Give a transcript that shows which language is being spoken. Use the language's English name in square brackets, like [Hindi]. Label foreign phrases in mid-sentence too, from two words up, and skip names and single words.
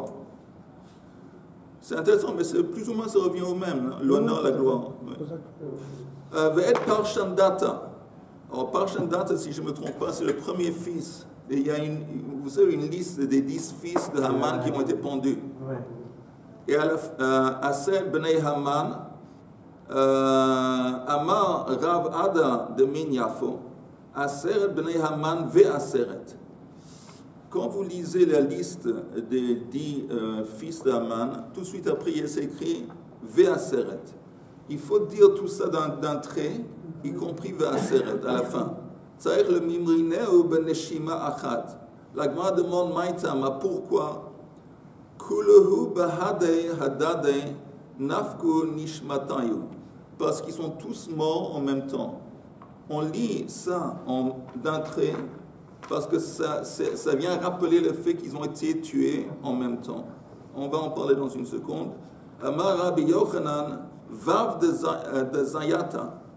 [French] C'est intéressant, mais plus ou moins ça revient au même, l'honneur, la gloire. Alors, Parshandat, si je ne me trompe pas, c'est le premier fils. Et il y a vous savez, une liste des 10 fils de Haman qui ont été pendus. Ouais. Et à [Hebrew] עשר בני המן, אמר רב אדא דמן יפו, עשר בני המן ועשרת. [French] Quand vous lisez la liste des 10 fils de Haman, tout de suite après il est écrit [Hebrew] ועשרת. [French] Il faut dire tout ça d'un trait, y compris [Hebrew] ועשרת [French] à la fin. C'est-à-dire le [Hebrew] מימרינהו בנשימה אחת. [French] La Gemara demande Maïtama, pourquoi? [Aramaic] כולהו בהדי הדדי נפקו נשמתייהו. [French] Parce qu'ils sont tous morts en même temps. On lit ça d'un trait parce que ça vient rappeler le fait qu'ils ont été tués en même temps. On va en parler dans une seconde. [Hebrew] אמר רבי יוחנן, [Aramaic] וי"ו דזיתא.